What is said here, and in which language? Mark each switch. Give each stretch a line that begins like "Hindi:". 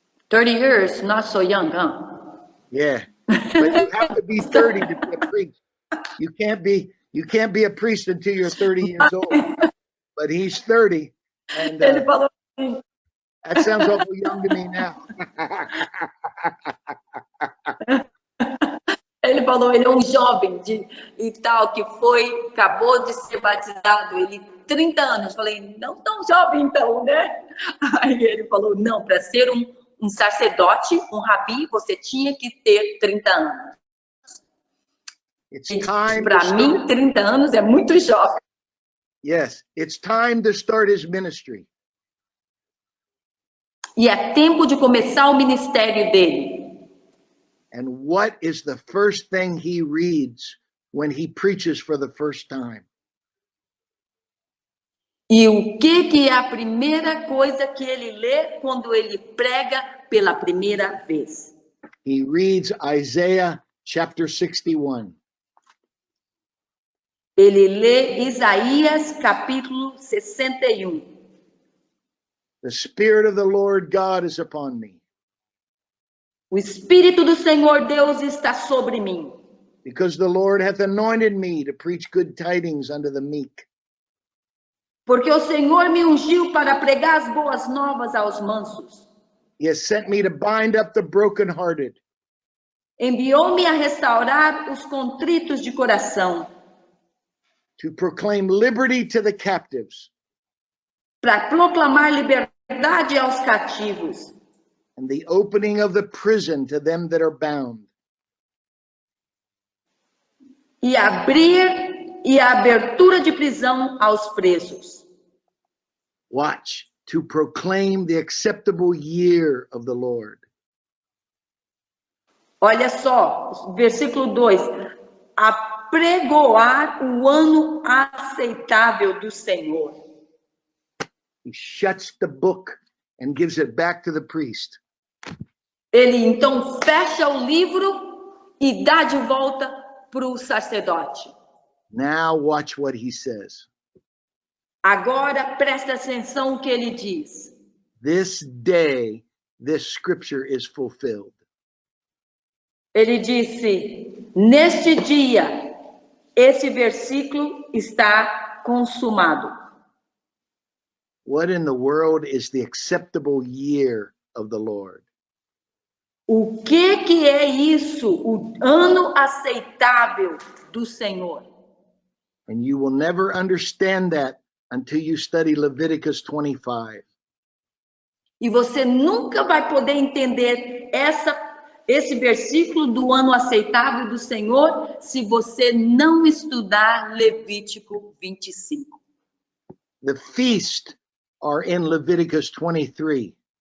English: 30 years, not so young, huh? Yeah. But you have to be 30 to be a priest. You can't be a priest until you're 30 years old. But he's 30. And
Portuguese: Ele falou assim,
English: that sounds awful young to me now.
Portuguese: ele falou, ele é um jovem e tal, que acabou de ser batizado, ele 30 anos. Falei, não tão jovem então, né? Aí ele falou, não, para ser um sacerdote, um rabi, você tinha que ter 30 anos.
English: It's time to
Portuguese: Para mim,
English: start,
Portuguese: 30 anos é muito jovem.
English: yes, it's time to start his ministry.
Portuguese: E é tempo de começar o ministério dele.
English: And what is the first thing he reads when he preaches for the first time?
Portuguese: E o que é a primeira coisa que ele lê quando ele prega pela primeira vez?
English: He reads Isaiah chapter 61.
Portuguese: Ele lê Isaías capítulo 61.
English: The Spirit of the Lord God is upon me,
Portuguese: O Espírito do Senhor Deus está sobre mim,
English: because the Lord hath anointed me to preach good tidings unto the meek.
Portuguese: porque o Senhor me ungiu para pregar as boas novas aos mansos.
English: He has sent me to bind up the brokenhearted,
Portuguese: Enviou-me a restaurar os contritos de coração,
English: to proclaim liberty to the captives,
Portuguese: para proclamar liberdade aos cativos
English: and the opening of the prison to them that are bound,
Portuguese: e a abertura de prisão aos presos.
English: watch, to proclaim the acceptable year of the Lord.
Portuguese: Olha só, versículo 2. Apregoar o ano aceitável do Senhor.
English: He shuts the book and gives it back to the priest.
Portuguese: Ele então fecha o livro e dá de volta para o sacerdote.
English: Now watch what he says.
Portuguese: Agora presta atenção o que ele diz.
English: This day, this scripture is fulfilled.
Portuguese: Ele disse: neste dia, esse versículo está consumado.
English: What in the world is the acceptable year of the Lord?
Portuguese: O que é isso? O ano aceitável do Senhor.
English: And you will never understand that until you study Leviticus 25.
Portuguese: E você nunca vai poder entender esse versículo do ano aceitável do Senhor se você não estudar Levítico 25.
English: The feast are in Leviticus 23.